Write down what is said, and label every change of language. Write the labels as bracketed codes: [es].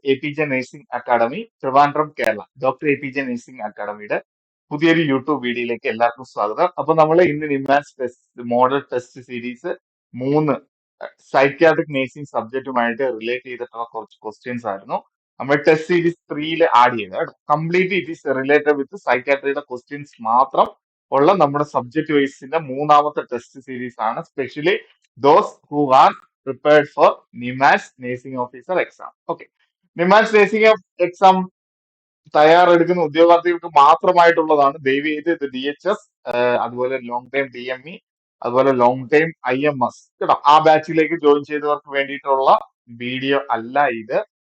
[en] APJ Nursing Academy, Trivandrum, Kerala. [ml] Doctor A P J nursing അക്കാഡമിയുടെ പുതിയൊരു YouTube വീഡിയോയിലേക്ക് എല്ലാവർക്കും സ്വാഗതം. അപ്പൊ നമ്മൾ ഇന്ന് NIMHANS test model test series 3 psychiatric nursing സബ്ജക്റ്റുമായിട്ട് relate ചെയ്തിട്ടുള്ള കുറച്ച് ക്വസ്റ്റ്യൻസ് ആയിരുന്നു നമ്മൾ ടെസ്റ്റ് സീരീസ് 3 ആഡ് ചെയ്തത്. [en] completely it is related with [ml] സൈക്യാട്രിയുടെ questions മാത്രം ഉള്ള നമ്മുടെ സബ്ജക്ട് വൈസിന്റെ മൂന്നാമത്തെ ടെസ്റ്റ് സീരീസ് ആണ്. [en] Specially those who are prepared for NIMHANS Nursing Officer exam. Okay. [ml] NIMHANS Nursing exam തയ്യാറെടുക്കുന്ന ഉദ്യോഗാർത്ഥികൾക്ക് മാത്രമായിട്ടുള്ളതാണ്. ദയവ് ചെയ്ത് ഇത് DHS, അതുപോലെ ലോങ് ടൈം DME, അതുപോലെ ലോങ് ടൈം IMS കേട്ടോ, ആ ബാച്ചിലേക്ക് ജോയിൻ ചെയ്തവർക്ക് വേണ്ടിയിട്ടുള്ള വീഡിയോ അല്ല ഇത്.